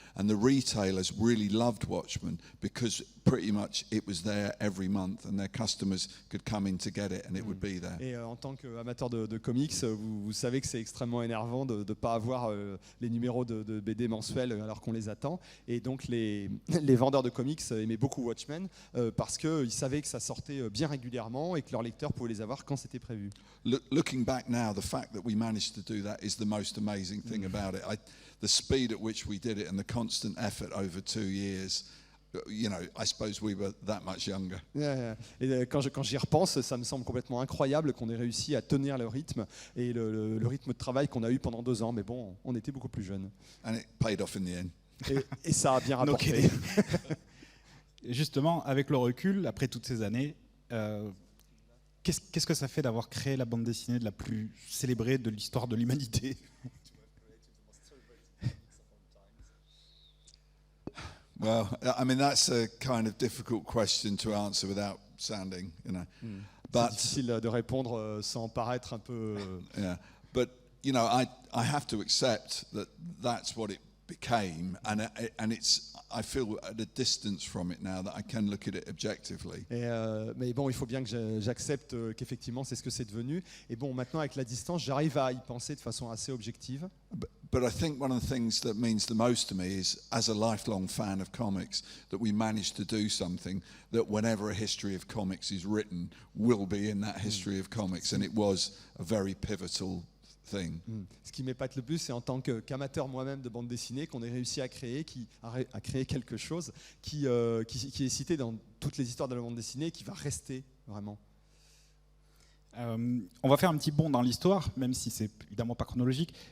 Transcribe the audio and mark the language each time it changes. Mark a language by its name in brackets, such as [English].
[English] And the retailers really loved Watchmen because pretty much it was there every month and their customers could come in to get it and it would be there. [French] Et en tant qu'amateur de comics, vous savez que c'est extrêmement énervant de ne pas avoir les numéros de BD mensuels alors qu'on les attend. Et donc les vendeurs de comics aimaient beaucoup Watchmen parce qu'ils savaient que ça sortait bien régulièrement et que leurs lecteurs pouvaient les avoir quand c'était prévu. [English] Looking back now, the fact that we managed to do that is the most amazing thing about it. The speed at which we did it and the constant effort over 2 years, you know, I suppose we were that much younger. [French] Et quand j'y repense, ça me semble complètement incroyable qu'on ait réussi à tenir le rythme et le rythme de travail qu'on a eu pendant 2 ans. Mais bon, on était beaucoup plus jeunes. [English] And it paid off in the end. [French] Et ça a bien rapporté. Justement, avec le recul, après toutes ces années, qu'est-ce que ça fait d'avoir créé la bande dessinée la plus célébrée de l'histoire de l'humanité? [English] Well, I mean, that's a kind of difficult question to answer without sounding, you know. [French] C'est difficile de répondre sans paraître un peu... [English] Yeah, but, you know, I have to accept that that's what it became, and it's, I feel at a distance from it now that I can look at it objectively. [French] Mais bon, il faut bien que j'accepte qu'effectivement c'est ce que c'est devenu. Et bon, maintenant avec la distance, j'arrive à y penser de façon assez objective. [English] But I think one of the things that means the most to me is, as a lifelong fan of comics, that we managed to do something that whenever a history of comics is written will be in that history of comics, and it was a very pivotal thing. [French] Ce qui m'épate le plus, c'est en tant qu'amateur moi-même de bande dessinée qu'on ait réussi à créer quelque chose qui est cité dans toutes les histoires de la bande dessinée et qui va rester vraiment. On va faire un petit bond dans l'histoire, même si c'est évidemment pas chronologique.